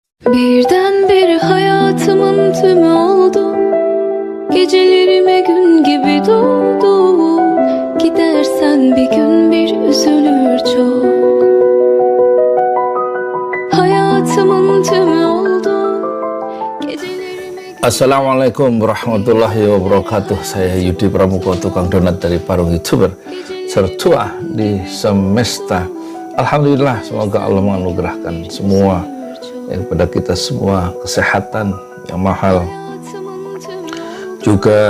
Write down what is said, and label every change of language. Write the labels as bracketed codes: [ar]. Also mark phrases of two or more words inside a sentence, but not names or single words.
[tr] Birdenbire hayatımın tümü oldu. Gecelerime gün gibi doğdu. Gidersen bir gün bir üzülür çok. Hayatımın tümü oldu. [ar] السلام عليكم ورحمة الله وبركاته. [id] Saya Yudi Pramuko, tukang donat dari Parung YouTuber, tertua di semesta. Alhamdulillah, semoga Allah menganugerahkan semua kepada kita semua kesehatan yang mahal, juga